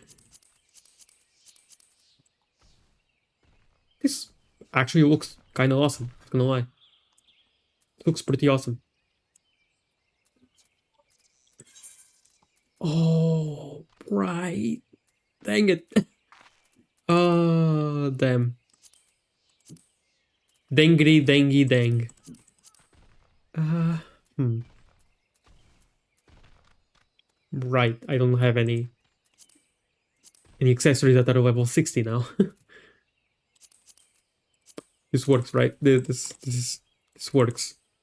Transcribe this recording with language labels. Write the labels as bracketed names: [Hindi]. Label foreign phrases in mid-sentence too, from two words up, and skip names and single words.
[English] This actually looks kind of awesome, not gonna lie. It looks pretty awesome. Oh, right. Dang it. Oh, damn. Dengri, dengi, dang. Right, I don't have any accessories that are level 60 now. This works, right? This is This works.